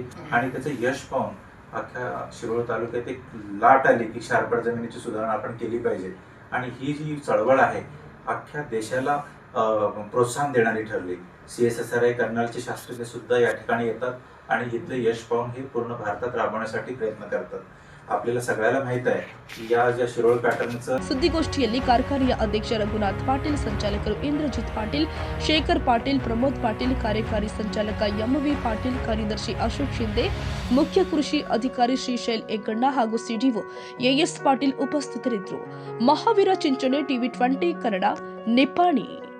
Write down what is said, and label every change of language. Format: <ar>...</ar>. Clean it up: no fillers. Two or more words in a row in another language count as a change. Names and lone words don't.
<mr>आणि त्याचं यश पाहून अख्ख्या शिरोळ तालुक्यात एक लाट आली की शारपड जमिनीची सुधारणा आपण केली पाहिजे. आणि ही जी चळवळ आहे अख्ख्या देशाला प्रोत्साहन देणारी ठरली. CSSRI कर्नलचे शास्त्रज्ञ सुद्धा या ठिकाणी येतात आणि इथलं यश पाहून हे पूर्ण भारतात राबवण्यासाठी प्रयत्न करतात. आपल्याला सगळ्याला माहित आहे की या ज्या शिरोळ पॅटर्नचं</mr> <kn>ಸುದ್ದಿಗೋಷ್ಠಿಯಲ್ಲಿ ಕಾರ್ಖಾನೆಯ ಅಧ್ಯಕ್ಷ ರಘುನಾಥ್ ಪಾಟೀಲ್, ಸಂಚಾಲಕರು ಇಂದ್ರಜಿತ್ ಪಾಟೀಲ್, ಶೇಖರ್ ಪಾಟೀಲ್, ಪ್ರಮೋದ್ ಪಾಟೀಲ್, ಕಾರ್ಯಕಾರಿ ಸಂಚಾಲಕ MV ಪಾಟೀಲ್, ಕಾರ್ಯದರ್ಶಿ ಅಶೋಕ್ ಶಿಂದೆ, ಮುಖ್ಯ ಕೃಷಿ ಅಧಿಕಾರಿ ಶ್ರೀಶೈಲ್ ಎಗ್ಗಣ್ಣ ಹಾಗೂ ಸಿಡಿಒ AS ಪಾಟೀಲ್ ಉಪಸ್ಥಿತರಿದ್ದರು. ಮಹಾವೀರ ಚಿಂಚಣೆ, ಟಿವಿ 20 ಕನ್ನಡ, ನಿಪ್ಪಾಣಿ.</kn>